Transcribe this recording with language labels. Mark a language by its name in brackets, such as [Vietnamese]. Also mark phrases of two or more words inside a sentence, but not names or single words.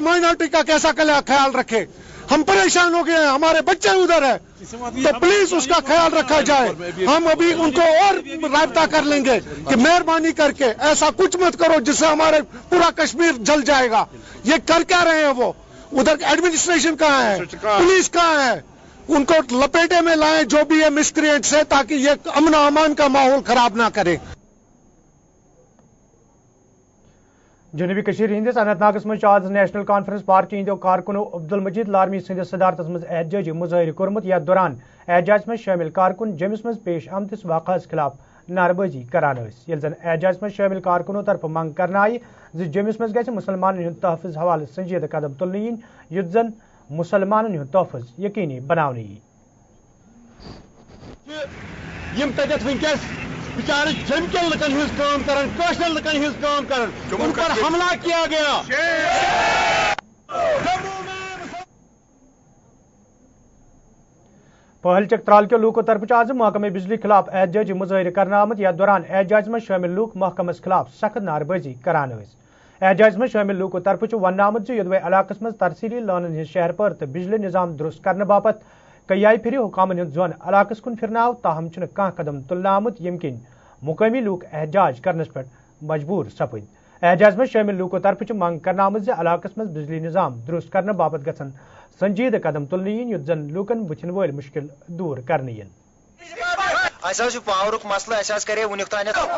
[Urdu] مائنارٹی کا کیسا خیال رکھے ہم پریشان ہو گئے ہیں ہمارے بچے ادھر ہیں تو پلیز اس کا خیال رکھا جائے ہم ابھی ان کو اور رابطہ کر لیں گے کہ مہربانی کر کے ایسا کچھ مت کرو جس سے ہمارے پورا کشمیر جل جائے گا یہ کر کیا رہے ہیں وہ ادھر ایڈمنسٹریشن کہاں ہے پولیس کہاں ہے ان کو لپیٹے میں لائیں جو بھی ہے مسکرینٹس ہے تاکہ یہ امن و امان کا ماحول خراب نہ کرے [Kashmiri] جنوبی کشمیر ہندس اننت ناگس مز آز نیشنل کانفرنس پارٹی ہندو کارکنو عبدالمجید لارمی سندس صدارتس مز احتجاجی مظاہر کورمت یتھ دوران احتجاج مز شامل کارکن جمس مز پیش آمتس واقعس خلاف نعرہ بازی کران یل زن احتجاج مز شامل کارکنوں طرف منگ کرنا آئی جمس مز گژھِ مسلمانن ہند تحفظ حوالہ سنجیدہ قدم تلنہٕ یِنۍ یُتھ زن مسلمانن ہند تحفظ یقینی بناونہٕ یی یم تتھ ونکس بچارے جم کے لکن ہز کام کرن کاشر لکن ہز کام کرن [Urdu] ان پر حملہ کیا گیا [Kashmiri] پہل چک ترال کے لوکو طرف آز محکمہ بجلی خلاف احتجاجی مظاہر کرنا آمت یتھ دوران [Urdu] احتجاج میں شامل [Kashmiri] لوک محکمس خلاف سخت نعرہ بازی کران [Urdu] احتجاج میں شامل [Kashmiri] لوکو طرف ون آمت یدوے علاقس مز ترسیلی لانن ہز شہر پر تو بجلی نظام درست کرنے باپت کئی پھر حکامن ہند زون علاقس کن پھرنا تاہم چھ کھانا قدم تلنا آمت یم کن مقامی لوک احتجاج کرنس پہ مجبور سپد [Urdu] احتجاج میں شامل [Kashmiri] لوکو طرف منگ کرنا آمت علاقس مز بجلی نظام درست کرنے باپت گھن سنجیدہ قدم تلنہٕ یِنۍ یُتھ زن لوکن بچن ول مشکل دور کرنہٕ یِن پاورک مسئلہ کرے ونیک تان